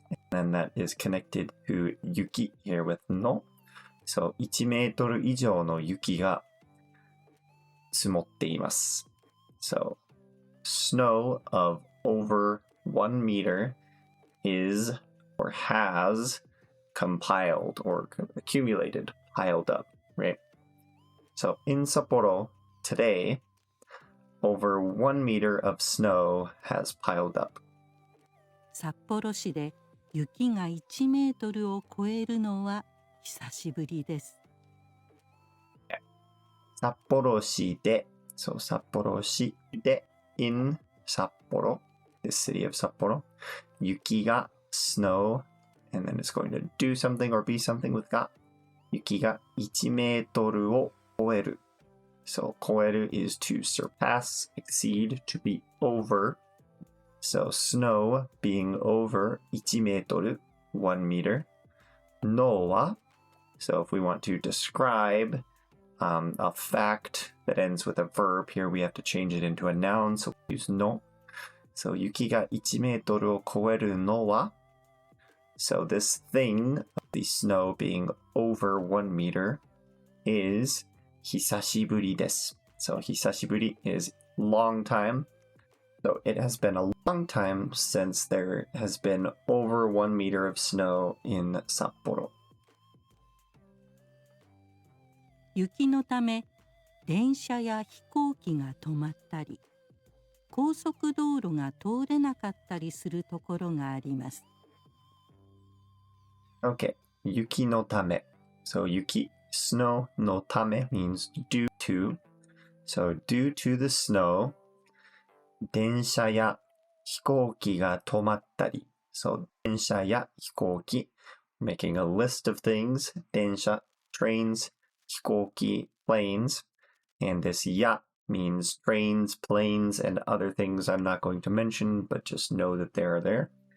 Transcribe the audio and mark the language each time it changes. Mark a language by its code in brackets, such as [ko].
[en] and then that is connected to 雪 here with の So [ja] 1メートル以上の雪が積もっています [en] So snow of over 1 meter is or has compiled or accumulated, piled up, right? So in Sapporo today, over 1 meter of snow has piled up. [ja] 札幌市で雪が1メートルを超えるのは久しぶりです。 [en] 札幌市で、So 札幌市で in 札幌 the city of Sapporo 雪が snow and then it's going to do something or be something with [ja] が雪が1メートルを超える [en] So 超える is to surpass, exceed, to be over So snow being over 1メートル 1 meter のは So if we want to describe a fact that ends with a verb, here we have to change it into a noun, so we use の So [ja] 雪が1メートルを超えるのは [en] So this thing of the snow being over 1 meter is [ja] 久しぶりです [en] So 久しぶり is long time So it has been a long time since there has been over 1 meter of snow in Sapporo [ja] 雪のため電車や飛行機が止まったり、高速道路が通れなかったりするところがあります。 [en] Okay, 雪のため So 雪 snow のため means due to So due to the snow [ja] 電車や飛行機が止まったり [en] So 電車や飛行機 making a list of things 電車 trains 飛行機 planes and this や means trains, planes, and other things I'm not going to mention, but just know that they are there.